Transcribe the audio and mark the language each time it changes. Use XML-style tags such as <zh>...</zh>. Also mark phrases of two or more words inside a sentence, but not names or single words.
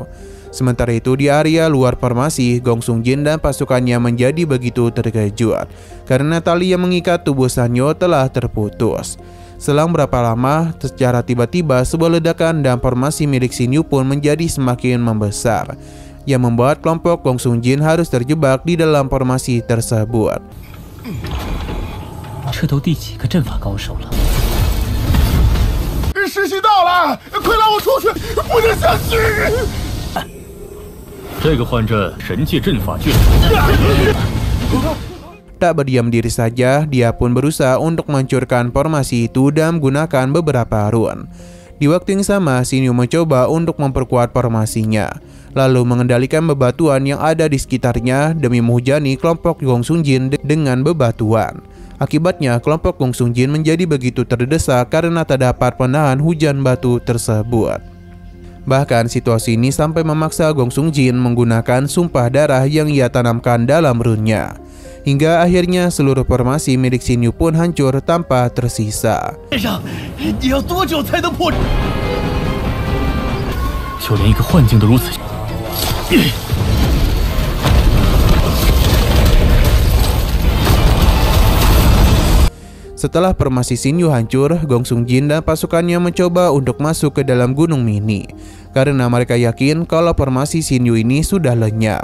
<id>Sementara itu di area luar formasi, Gong Sungjin dan pasukannya menjadi begitu terkejut karena tali yang mengikat tubuh Sanyo telah terputus. Selang berapa lama, secara tiba-tiba sebuah ledakan dan formasi milik Xinyu pun menjadi semakin membesar, yang membuat kelompok Gong Sungjin harus terjebak di dalam formasi tersebut.</id> <zh>这都第几个阵法高手了？时机到了，快拉我出去！不能下去！这个幻阵神界阵法卷。</zh> <id>Tak berdiam diri saja, dia pun berusaha untuk menghancurkan formasi itu dan menggunakan beberapa rune. Di waktu yang sama, Xinyu mencoba untuk memperkuat formasinya, lalu mengendalikan bebatuan yang ada di sekitarnya demi menghujani kelompok Gong Sungjin dengan bebatuan. Akibatnya, kelompok Gong Sungjin menjadi begitu terdesak karena tak dapat menahan hujan batu tersebut. Bahkan situasi ini sampai memaksa Gong Sungjin menggunakan sumpah darah yang ia tanamkan dalam rune-nya. Hingga akhirnya seluruh formasi milik Xinyu pun hancur tanpa tersisa.</id> <zh>你要多久才能破？就连一个幻境都如此。</zh> <id>Setelah formasi Xinyu hancur, Gong Sungjin dan pasukannya mencoba untuk masuk ke dalam Gunung Mini karena mereka yakin kalau formasi Xinyu ini sudah lenyap.</id>